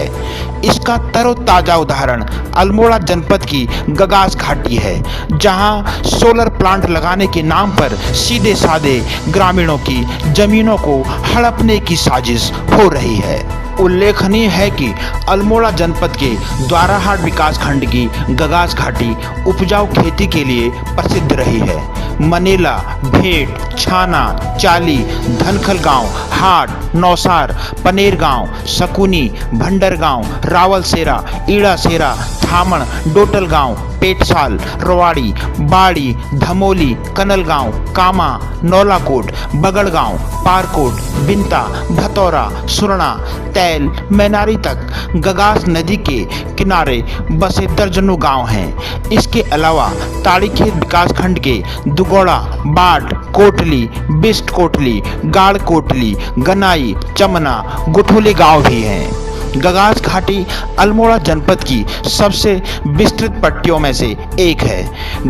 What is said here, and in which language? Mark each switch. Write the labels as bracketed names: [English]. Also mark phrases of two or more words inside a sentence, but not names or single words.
[Hindi] इसका तरोताजा उदाहरण अल्मोड़ा जनपद की गगास घाटी है, जहां सोलर प्लांट लगाने के नाम पर सीधे साधे ग्रामीणों की जमीनों को हड़पने की साजिश हो रही है। उल्लेखनीय है कि अल्मोड़ा जनपद के द्वाराहाट विकास खंड की गगास घाटी उपजाऊ खेती के लिए प्रसिद्ध रही है। मनेला, भेट, छाना, चाली, धनखल गांव, हाट, नौसार, पनेर गांव, सकुनी, भंडर गांव, रावलसेरा, ईड़ासेरा, थामण, डोटल गांव, पेटसाल, रवाड़ी, बाड़ी, धमोली, कनलगांव, कामा, नौलाकोट, बगड़गांव, पारकोट, बिंता, भतौरा, सुरना, तैल, मैनारी तक गगास नदी के किनारे बसे दर्जनों गांव हैं। इसके अलावा ताड़ीखेत विकास खंड के दुगौड़ा, बाट, कोटली, बिस्ट कोटली, गाड़ कोटली, गनाई, चमना, गुठोली गांव भी हैं। गगास घाटी अल्मोड़ा जनपद की सबसे विस्तृत पट्टियों में से एक है।